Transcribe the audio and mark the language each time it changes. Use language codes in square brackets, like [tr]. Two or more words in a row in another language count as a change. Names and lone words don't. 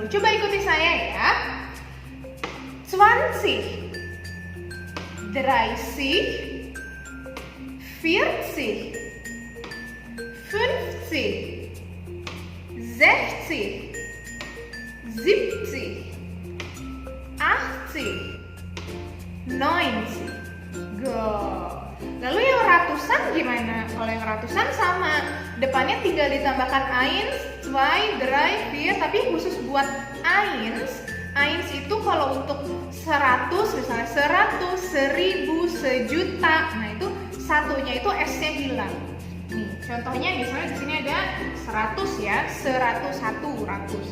[id] Coba ikuti saya ya. 20, 30, 40, 50, 60, 70, 80, 90. ratusan gimana? Kalau yang ratusan sama, depannya tinggal ditambahkan eins, zwei, drei, vier, tapi khusus buat eins. Eins itu kalau untuk 100, misalnya 100, 1000, sejuta, nah itu satunya itu S-nya hilang. Nih, contohnya misalnya di sini ada 100 ya, 101, 100.